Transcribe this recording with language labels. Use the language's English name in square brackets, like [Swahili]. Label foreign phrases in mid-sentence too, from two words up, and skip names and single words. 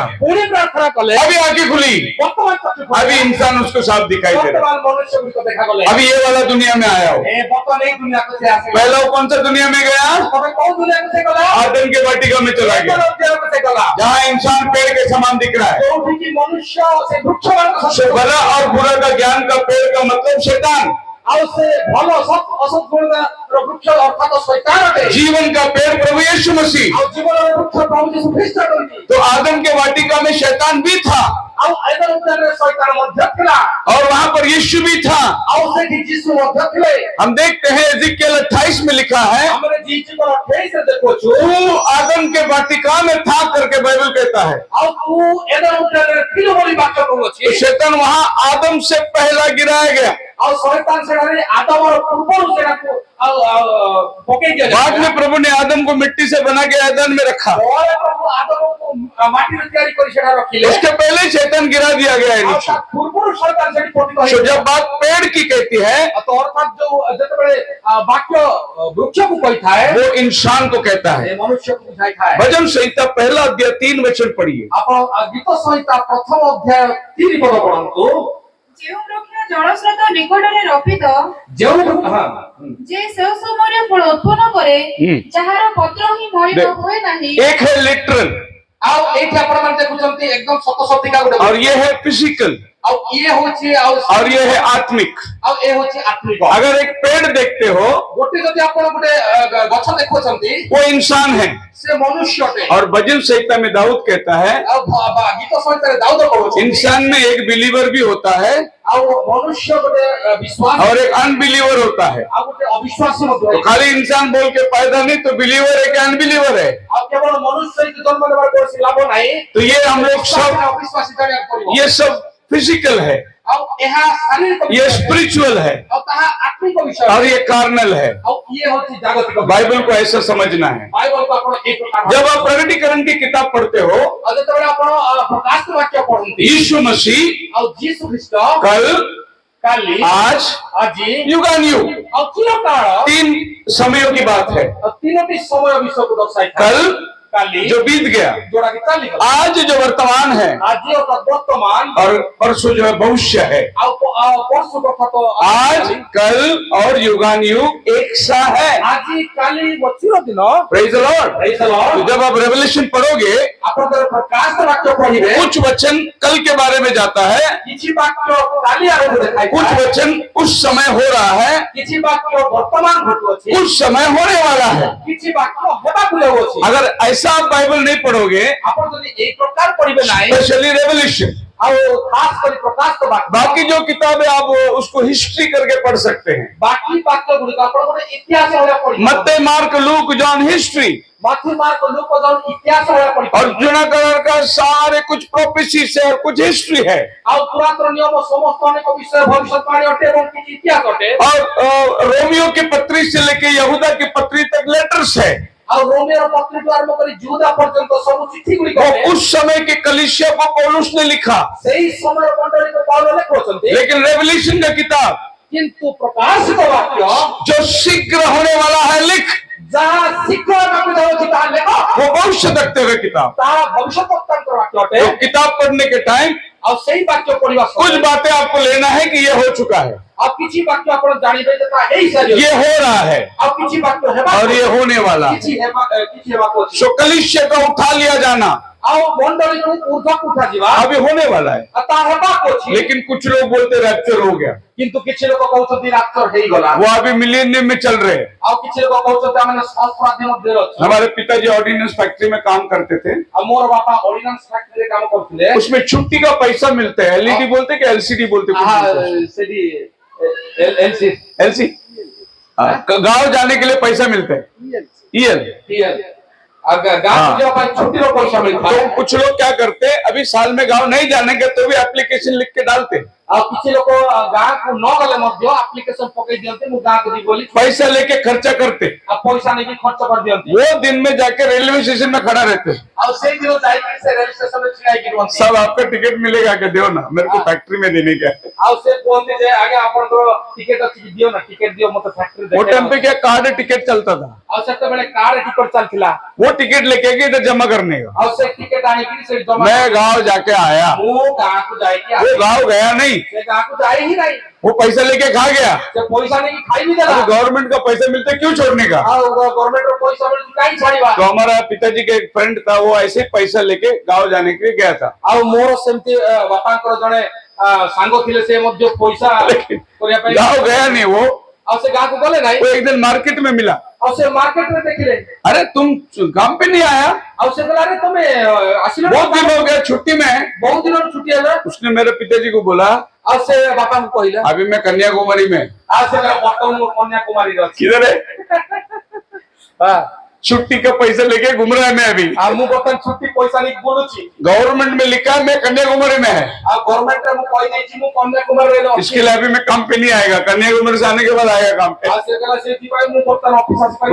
[Odia] ପୁଣି ପ୍ରାର୍ଥନା କଲେ [Hindi] अभी आंखें खुली, [Odia] ବର୍ତ୍ତମାନ ଚକ୍ଷୁ ଖୋଲିଲା। [Hindi] अभी इंसान उसको साफ दिखाई दे रहा [Odia] ବର୍ତ୍ତମାନ ମନୁଷ୍ୟ ଗୁଡ଼ିକ ଦେଖାଗଲେ [Hindi] है। अभी ये वाला दुनिया में आया हो। [Odia] ଏ ବର୍ତ୍ତମାନ ଏଇ ଦୁନିଆକୁ ସେ ଆସିଲା। [Hindi] पहला वो कौन सा दुनिया में गया? [Odia] ତମେ କୋଉ ଦୁନିଆକୁ ସେ ଗଲା? [Hindi] आदम के वाटिका में चला गया, [Odia] ଉଦ୍ୟାନକୁ ସେ ଗଲା [Hindi] जहाँ इंसान पेड़ के समान दिख रहा है। [Odia] ଯୋଉଠିକି ମନୁଷ୍ୟ ସେ ବୃକ୍ଷମାନଙ୍କ [Hindi] से [Odia] ସହିତ [Hindi] भला और बुरा का ज्ञान का पेड़ का मतलब शैतान, [Odia] ଆଉ ସେ ଭଲ ଅସତ୍ ଗୁଣର ବୃକ୍ଷ ଅର୍ଥାତ ଶୈତାନ ଅଟେ। [Hindi] जीवन का पेड़ प्रभु यीशु मसीह। [Odia] ଆଉ ଜୀବନର ବୃକ୍ଷ ପ୍ରଭୁ ଯୀଶୁ ଖ୍ରୀଷ୍ଟ ଅଟନ୍ତି। [Hindi] तो आदम के वाटिका में शैतान भी था [Odia] ଆଉ ଏଦର ଉଦ୍ୟାନରେ ଶୈତାନ ମଧ୍ୟ ଥିଲା [Hindi] और वहां पर यीशु भी था। [Odia] ଆଉ ସେଠି ଯୀଶୁ ମଧ୍ୟ ଥିଲେ। [Hindi] हम देखते हैं एजिकियल 28 में लिखा है, [Odia] ଆମେ ଯୀଶୁଙ୍କର 28 ଦେଖୁଛୁ [Hindi] तू आदम के वाटिका में था करके बाइबल कहता है। [Odia] ଆଉ ତୁ ଏଦର ଉଦ୍ୟାନରେ ଥିଲୁ ବୋଲି ବାକ୍ୟ କହୁଅଛି। [Hindi] तो शैतान वहां आदम से पहला गिराया गया, [Odia] ଆଉ ଶୈତାନ ସେଠାରେ ଆଦମର ପୂର୍ବରୁ ସେଟାକୁ ପକେଇ [Hindi] बाद [Odia] ଦିଆଯାଏ। [Hindi] में प्रभु ने आदम को मिट्टी से बना के ऐदन में रखा। [Odia] ପରେ ପ୍ରଭୁ ଆଦମକୁ ମାଟିରେ ତିଆରି କରି ସେଟା ରଖିଲେ। [Hindi] उसके पहले शैतान गिरा दिया गया है [Odia] ଆଉ [Hindi] नीचे। [Odia] ତା ପୂର୍ବରୁ ଶୈତାନ ସେଠି ପତିତ [Hindi] तो [Odia] ହେଇଥିଲା। [Hindi] जब बात पेड़ की कहती है, [Odia] ତ ଅର୍ଥାତ୍ ଯୋଉ ଯେତେବେଳେ ବାକ୍ୟ ବୃକ୍ଷକୁ କହିଥାଏ [Hindi] वो इंसान को कहता [Odia] ସେ [Hindi] है। [Odia] ମନୁଷ୍ୟକୁ ବୁଝାଇଥାଏ। [Hindi] भजन संहिता पहला अध्याय 3 वचन पढ़िए। [Odia] ଆପଣ ଗୀତ ସଂହିତା ପ୍ରଥମ ଅଧ୍ୟାୟ 3 ପଦ ପଢନ୍ତୁ। ଯେଉଁ ବୃକ୍ଷ ଜଳସ୍ରୋତ ନିକଟରେ ରୋପିତ, ଯେଉଁ ଯେ ସେଉ ସମୟରେ ଫଳ ଉତ୍ପନ୍ନ କରେ, ଯାହାର ପତ୍ର ହିଁ ମଳିନ ହୁଏ ନାହିଁ। [Hindi] एक है लिटरल [Odia] ଆଉ ଏଇଠି ଆପଣମାନେ ଦେଖୁଛନ୍ତି ଏକଦମ ସତ ସତିକା ଗୋଟେ [Hindi] और ये है फिजिकल [Odia] ଆଉ ଇଏ ହଉଛି [Hindi] और ये है आत्मिक। [Odia] ଆଉ ଏ ହଉଛି ଆତ୍ମିକ। [Hindi] अगर एक पेड़ देखते हो, [Odia] ଗୋଟେ ଯଦି ଆପଣ ଗୋଟେ ଗଛ ଦେଖୁଛନ୍ତି [Hindi] वो इंसान है। [Odia] ସେ ମନୁଷ୍ୟଟେ। [Hindi] और भजन संहिता में दाऊद कहता है, [Odia] ଆଉ ଗୀତ ସଂହିତାରେ ଦାଉଦ କହୁଛି [Hindi] इंसान में एक बिलीवर भी होता है [Odia] ଆଉ ମନୁଷ୍ୟ ଗୋଟେ ବିଶ୍ୱାସ [Hindi] और एक अनबिलीवर होता है। [Odia] ଆଉ ଗୋଟେ ଅବିଶ୍ୱାସୀ ମଧ୍ୟ [Hindi] तो खाली इंसान बोल के फायदा नहीं, तो बिलीवर है कि अनबिलीवर है। [Odia] ଆଉ କେବଳ ମନୁଷ୍ୟ ହେଇକି ଜନ୍ମ ନେବାର କୌଣସି ଲାଭ ନାହିଁ। [Hindi] तो ये हम लोग सब, [Odia] ଅବିଶ୍ୱାସୀ ଜାଣିବାକୁ ପଡିବ। [Hindi] ये सब फिजिकल है, [Odia] ଆଉ ଏହା ଶାରୀରିକ [Hindi] ये [Odia] ବିଷୟ। [Hindi] स्पिरिचुअल है [Odia] ଆଉ ତାହା ଆତ୍ମିକ ବିଷୟ। [Hindi] और ये कार्नल है। [Odia] ଆଉ ଇଏ ହଉଛି ଜାଗତିକ ବିଷୟ। [Hindi] बाइबल को ऐसा समझना है। [Odia] ବାଇବଲକୁ ଆପଣ ଏଇ ପ୍ରକାର [Hindi] जब आप प्रकटीकरण की किताब पढ़ते हो, [Odia] ଆଉ ଯେତେବେଳେ ଆପଣ ପ୍ରକାଶ ବାକ୍ୟ ପଢନ୍ତି [Hindi] यीशु मसीह [Odia] ଆଉ ଯୀଶୁ ଖ୍ରୀଷ୍ଟ [Hindi] कल, [Odia] କାଲି [Hindi] आज, [Odia] ଆଜି [Hindi] युगानुयुग [Odia] ଆଉ ଚିରକାଳ [Hindi] 3 समयों की बात है। [Odia] ଆଉ ତିନୋଟି ସମୟ ବିଷୟକୁ ଦର୍ଶାଇଥାଏ। [Hindi] कल [Odia] କାଲି [Hindi] जो बीत गया, [Odia] ଯୋଉଟା କି ଚାଲିଗଲା, [Hindi] आज जो वर्तमान है [Odia] ଆଜି ଅର୍ଥାତ୍ ବର୍ତ୍ତମାନ [Hindi] और परसों जो है भविष्य है। [Odia] ଆଉ ପରଶୁ କଥା ତ [Hindi] आज, कल और युगानुयुग एक सा है। [Odia] ଆଜି କାଲି ଓ ଚିର ଦିନ। [English] Praise the Lord. Praise the Lord। [Hindi] तो जब आप रेवलेशन पढ़ोगे, [Odia] ଆପଣ ଯେତେବେଳେ ପ୍ରକାଶ ବାକ୍ୟ ପଢିବେ [Hindi] कुछ वचन कल के बारे में जाता है, [Odia] କିଛି ବାକ୍ୟ କାଲି ଆରମ୍ଭ [Hindi] कुछ [Odia] ଦେଖାଇଥାଏ, [Hindi] वचन उस समय हो रहा है, [Odia] କିଛି ବାକ୍ୟ ବର୍ତ୍ତମାନ ଘଟୁଅଛି, [Hindi] कुछ समय होने वाला है। [Odia] କିଛି ବାକ୍ୟ ହେବାକୁ ଯାଉଅଛି। [Hindi] अगर ऐसा आप बाइबल नहीं पढ़ोगे, [Odia] ଆପଣ ଯଦି ଏଇ ପ୍ରକାର ପଢିବେ ନାହିଁ [English] specially Revelation, [Odia] ଆଉ ଖାସ କରି ପ୍ରକାଶ ବାକ୍ୟ [Hindi] बाकी जो किताबें आप उसको हिस्ट्री करके पढ़ सकते हैं। [Odia] ବାକି ବାକ୍ୟ ଗୁଡିକ ଆପଣ ଗୋଟେ ଇତିହାସ ଭଳିଆ ପଢିବେ। [Hindi] मत्ते, मार्क, लूक, जॉन हिस्ट्री, [Odia] ମାଥ୍ୟୁ ମାର୍କ ଲୁକ ଜନ ଇତିହାସ ଭଳିଆ ପଢିବେ। [Hindi] और जुना करार का सारे कुछ प्रोफेसी से और कुछ हिस्ट्री है। [Odia] ଆଉ ପୁରାତନ ନିୟମ ସମସ୍ତ ଅନେକ ବିଷୟ ଭବିଷ୍ୟତବାଣୀ ଅଟେ ଏବଂ କିଛି ଇତିହାସ ଅଟେ। [Hindi] और रोमियो की पत्री से लेके यहूदा की पत्री तक लेटर्स है। [Odia] ଆଉ ରୋମିଓର ପତ୍ରିଠୁ ଆରମ୍ଭ କରି ଯୁଦା पର୍ଯ୍ୟନ୍ତ ସବୁ ଚିଠି ଗୁଡିକ [Hindi] वो [Odia] ଅଟେ। [Hindi] उस समय के कलीसिया को पौलुस ने लिखा, [Odia] ସେଇ ସମୟ ମଣ୍ଡଳୀକୁ ପାଉଲ ଲେଖୁଛନ୍ତି। [Hindi] लेकिन रेवलेशन का किताब [Odia] କିନ୍ତୁ ପ୍ରକାଶିତ ବାକ୍ୟ [Hindi] जो शीघ्र होने वाला है लिख, [Odia] ଯାହା ଶୀଘ୍ର ହେବାକୁ ଯାଉଛି ତାହା ଲେଖ। [Hindi] वो भविष्य तकते हुए किताब। [Odia] ତାହା ଭବିଷ୍ୟତ ବକ୍ତାଙ୍କର ବାକ୍ୟ ଅଟେ। [Hindi] तो किताब पढ़ने के टाइम [Odia] ଆଉ ସେଇ ବାକ୍ୟ ପଢିବା [Hindi] कुछ [Odia] ସମୟରେ [Hindi] बातें आपको लेना है कि ये हो चुका है, [Odia] ଆଉ କିଛି ବାକ୍ୟ ଆପଣ ଜାଣିବେ ଯେ ତାହା ହେଇସାରିବ। [Hindi] ये हो रहा है [Odia] ଆଉ କିଛି ବାକ୍ୟ ହେବାକୁ [Hindi] और ये होने वाला है। [Odia] କିଛି ହେବାକୁ ଅଛି। [Hindi] सो कलीसिया का उठा लिया जाना [Odia] ଆଉ ମଣ୍ଡଳୀକୁ ଉର୍ଦ୍ଧ୍ୱକୁ ଉଠାଯିବା [Hindi] अभी होने वाला है। [Odia] ଆଉ ତାହା ହେବାକୁ ଅଛି। [Hindi] लेकिन कुछ लोग बोलते रैप्चर हो गया, [Odia] କିନ୍ତୁ କିଛି ଲୋକ କହୁଛନ୍ତି ରାପ୍ଚର ହେଇଗଲା। [Hindi] वो अभी मिलेनियम में चल रहे हैं। [Odia] ଆଉ କିଛି ଲୋକ କହୁଛନ୍ତି ଆମେ ସହସ୍ରାବ୍ଦୀ ମଧ୍ୟରେ ଅଛୁ। [Hindi] हमारे पिताजी [English] ordnance factory [Hindi] में काम करते थे, [Odia] ଆଉ ମୋର ବାପା ଅର୍ଡିନାନ୍ସ ଫ୍ୟାକ୍ଟ୍ରିରେ କାମ କରୁଥିଲେ। [Hindi] उसमें छुट्टी का पैसा मिलता है। एलईडी बोलते कि एलसीडी बोलते, [Odia] ସେଠି ଏଲସି [Hindi] एलसी, गांव जाने के लिए पैसा मिलता है, ईएल। [Odia] ଗାଁ ଯିବା ପାଇଁ ଛୁଟିର ପଇସା ମିଳିଥାଏ। [Hindi] तो कुछ लोग क्या करते हैं, अभी साल में गांव नहीं जाने के तो भी एप्लीकेशन लिख के डालते हैं। [Odia] ଆଉ କିଛି ଲୋକ ଗାଁକୁ ନ ଗଲେ ମଧ୍ୟ ଆପ୍ଲିକେସନ ପକେଇ ଦିଅନ୍ତି ମୁଁ ଗାଁକୁ ଯିବି ବୋଲି [Hindi] पैसा लेके खर्चा करते, [Odia] ଆଉ ପଇସା ନେଇକି ଖର୍ଚ୍ଚ କରିଦିଅନ୍ତି [Hindi] वो दिन में जाके [English] railway station [Hindi] में खड़ा रहते। [Odia] ଆଉ ସେଇ ଦିନ ଯାଇକି ସେ ରେଳ ଷ୍ଟେସନରେ ଛିଡ଼ା ହେଇକି ରୁହନ୍ତି [Hindi] साहब आपका टिकट मिलेगा क्या, दो ना, मेरे को फैक्ट्री में देने का है। [Odia] ଆଉ ସେ କୁହନ୍ତି ଯେ ଆଜ୍ଞା ଆପଣଙ୍କର ଟିକେଟ ଅଛି କି ଦିଅ ନା ଟିକେଟ ଦିଅ ମତେ ଫ୍ୟାକ୍ଟ୍ରି [Hindi] वो टाइम पे क्या [English] card ticket [Hindi] चलता था, [Odia] ଆଉ ସେତେବେଳେ [English] card ticket [Odia] ଚାଲିଥିଲା [Hindi] वो टिकट लेके गए इधर जमा करने का। [Odia] ଆଉ ସେ ଟିକେଟ ଆଣିକି ସେ ଜମା [Hindi] मैं गांव जाके आया, [Odia] ମୁଁ ଗାଁକୁ ଯାଇକି [Hindi] वो गांव गया नहीं, [Odia] ସେ ଗାଁକୁ ଯାଇ ହିଁ ନାହିଁ [Hindi] वो पैसा लेके खा गया। [Odia] ସେ ପଇସା ନେଇକି ଖାଇ ବି ଦେଲା [Hindi] अभी गवर्नमेंट का पैसा मिलता है, क्यों छोड़ने का। [Odia] ଆଉ ଗଭର୍ଣ୍ଣମେଣ୍ଟର ପଇସା ମିଳୁଛି କାହିଁ ଛାଡ଼ିବା [Hindi] तो हमारा पिताजी का एक फ्रेंड था, वो ऐसे ही पैसा लेके गांव जाने के लिए गया था, [Odia] ଆଉ ମୋର ସେମିତି ବାପାଙ୍କର ଜଣେ ସାଙ୍ଗ ଥିଲେ ସେ ମଧ୍ୟ ପଇସା [Hindi] लेकिन [Odia] କରିବା ପାଇଁ [Hindi] गांव गया नहीं वो [Odia] ଆଉ ସେ ଗାଁକୁ ଗଲେ ନାହିଁ [Hindi] वो एक दिन मार्केट में मिला। [Odia] ଆଉ ସେ ମାର୍କେଟରେ ଦେଖିଲେ [Hindi] अरे तुम काम पे नहीं आया, [Odia] ଆଉ ସେ କହିଲା ଆରେ ତମେ ଆସିଲ [Hindi] बहुत दिन हो गया छुट्टी में। [Odia] ବହୁତ ଦିନର ଛୁଟି ହେଲା [Hindi] उसने मेरे पिताजी को बोला, [Odia] ଆଉ ସେ ବାପାଙ୍କୁ କହିଲା [Hindi] अभी मैं कन्याकुमारी में। [Odia] ଆଉ ସେ ବର୍ତ୍ତମାନ କନ୍ୟାକୁମାରୀରେ ଅଛି [Hindi] किधर है, छुट्टी का पैसा लेके घूम रहा है मैं अभी। [Odia] ଆଉ ମୁଁ ବର୍ତ୍ତମାନ ଛୁଟି ପଇସା ନେଇକି ବୁଲୁଛି [Hindi] गवर्नमेंट में लिखा है मैं कन्याकुमारी में है, [Odia] ଆଉ ଗଭର୍ଣ୍ଣମେଣ୍ଟରେ ମୁଁ କହିଦେଇଛି ମୁଁ କନ୍ୟାକୁମାରୀରେ ଅଛି [Hindi] इसके लिए अभी मैं काम पे नहीं आएगा, कन्याकुमारी से आने के बाद आएगा काम पे। [Odia] ଆଉ ସେ କହିଲା ସେଥିପାଇଁ ମୁଁ ବର୍ତ୍ତମାନ ଅଫିସ ଆସିପାରି